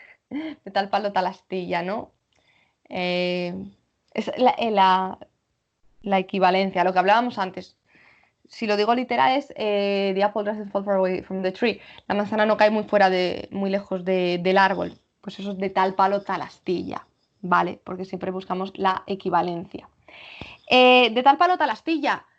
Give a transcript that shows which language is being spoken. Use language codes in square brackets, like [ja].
[es] De tal palo, tal astilla, ¿no? Es la equivalencia, lo que hablábamos antes. Si lo digo literal es [en] the apple doesn't fall far away from the tree. [es] La manzana no cae muy lejos del árbol. Pues eso es de tal palo, tal astilla, ¿vale? Porque siempre buscamos la equivalencia. De tal palo, tal astilla.